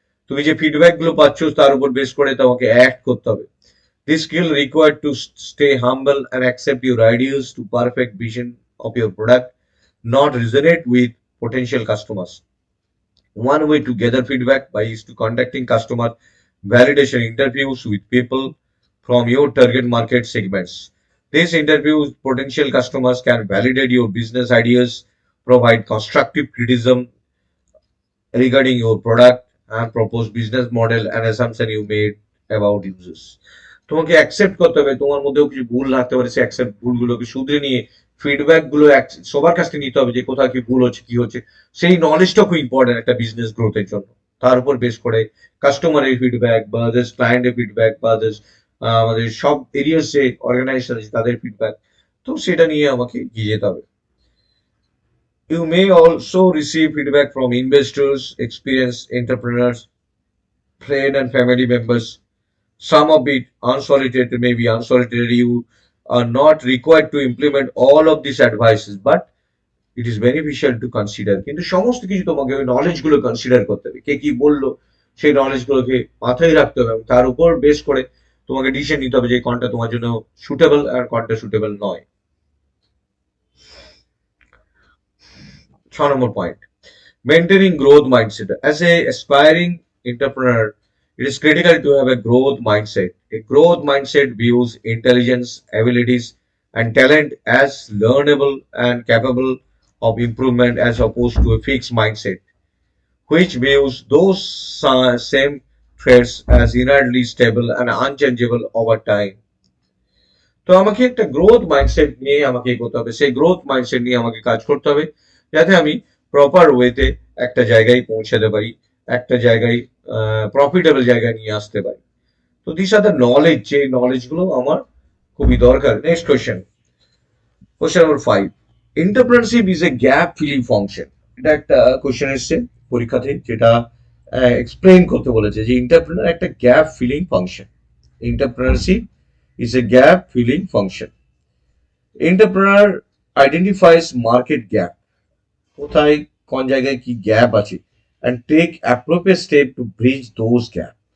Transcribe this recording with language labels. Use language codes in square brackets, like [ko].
[bn] তুমি যে ফিডব্যাক গুলো পাচ্ছ তার উপর বেস করে তোমাকে অ্যাক্ট করতে হবে। [en] This skill required to stay humble and accept your ideas to perfect vision of your product, not resonate with potential customers. One way to gather feedback by is to conducting customer validation interviews with people from your target market segments. These interviews, potential customers can validate your business ideas, provide constructive criticism regarding your product, and propose business model and assumption you made about users. [bn] তোমাকে accept করতে হবে তোমার মধ্যেও কিছু ভুল থাকতে পারে, সে accept ভুলগুলোকে শুধরে নিয়ে ফিডব্যাক গুলো সবার কাছ থেকে নিতে হবে যে কোথাও কি ভুল হচ্ছে কি হচ্ছে। সেই নলেজটা খুব ইম্পর্টেন্ট একটা বিজনেস গ্রোথের জন্য। তার উপর বেস করে কাস্টমারের ফিডব্যাক বা ক্লায়েন্টের ফিডব্যাক বা আমাদের সব এরিয়াস যে অর্গানাইজেশন আছে তাদের ফিডব্যাক, তো সেটা নিয়ে আমাকে এগিয়ে যেতে হবে। [en] You may also receive feedback from investors, experienced entrepreneurs, friends and family members. Some of it unsolicited, maybe unsolicited. You are not required to implement all of these advices, but it is beneficial to consider. [bn] কিন্তু সমস্ত কিছু তোমাকে ওই knowledge গুলো consider করতে হবে, কে কি বললো সেই নলেজ গুলোকে মাথায় রাখতে হবে এবং তার উপর বেস করে তোমাকে ডিসিশন নিতে হবে যে কোনটা তোমার জন্য সুটেবল আর কোনটা সুটেবল নয়। 6 নম্বর point, [en] maintaining growth mindset. As a aspiring entrepreneur, it is critical to have a growth mindset. A growth mindset views intelligence, abilities, and talent as learnable and capable of improvement as opposed to a fixed mindset, which views those same traits as inherently stable and unchangeable over time. [bn] তো আমাকে একটা growth mindset নিয়ে আমাকে এগোতে হবে, সেই growth mindset নিয়ে আমাকে কাজ করতে হবে যাতে আমি প্রপার ওয়েতে একটা জায়গায় পৌঁছাতে পারি, একটা জায়গায় প্রফিটেবল জায়গায় নিয়ে আসতে পারি। তো [en] this are the knowledge, [bn] যে নলেজ গুলো আমার খুবই দরকার। [en] Next question, question number 5, entrepreneurship is a gap filling function. [bn] এটা একটা কোশ্চেন এসছে পরীক্ষাতে, যেটা এক্সপ্লেইন করতে বলেছে যে এন্টারপ্রেনার একটা gap filling function. [en] Entrepreneurship is a gap filling function. Entrepreneur identifies market gap, [bn] কোথায় কোন জায়গায় কি গ্যাপ আছে, [en] and take appropriate step to bridge those gap.